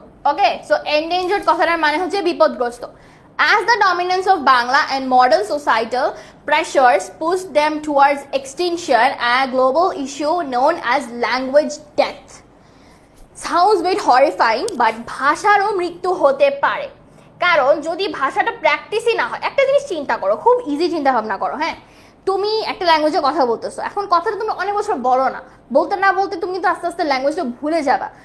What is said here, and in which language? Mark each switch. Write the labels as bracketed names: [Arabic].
[Bangla] ওকে, so endangered কথাটার মানে হচ্ছে বিপদগ্রস্ত। [English] As the dominance of Bangla and modern societal pressures push them towards extinction, a global issue known as language death. Sounds bit horrifying, but [Bangla] ভাষারও মৃত্যু হতে পারে। কারণ যদি ভাষাটা প্র্যাকটিসই না হয়, একটা জিনিস চিন্তা করো, খুব ইজি চিন্তা ভাবনা করো। হ্যাঁ, তুমি একটা ল্যাঙ্গুয়েজে কথা বলতেছো, এখন কথাটা তুমি অনেক বছর বলো না, বলতে না বলতে তুমি কিন্তু আস্তে আস্তে ল্যাঙ্গুয়েজটা ভুলে যাবা।